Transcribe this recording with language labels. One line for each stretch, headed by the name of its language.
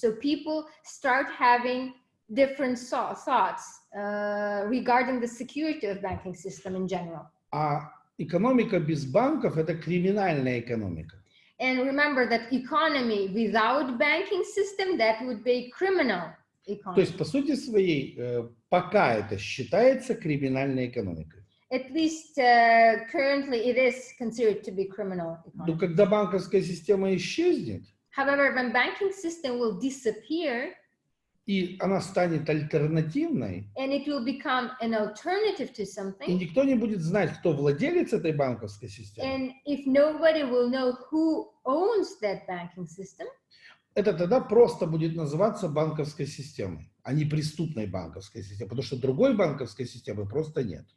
English: So people start having different thoughts regarding the security of banking system in general.
Russian: А экономика без банков – это криминальная экономика.
English: And remember that economy without banking system, that would be criminal economy.
Russian: То есть, по сути своей, пока это считается криминальной экономикой.
English: At least currently it is considered to be criminal economy.
Russian: Но когда банковская система исчезнет,
English: However, when banking system will disappear,
Russian: и она станет альтернативной,
English: and it will become an alternative to
Russian: и
English: something,
Russian: никто не будет знать, кто владелец этой банковской системы,
English: and if nobody will know who owns that banking system,
Russian: это тогда просто будет называться банковской системой, а не преступной банковской системой, потому что другой банковской системы просто нет.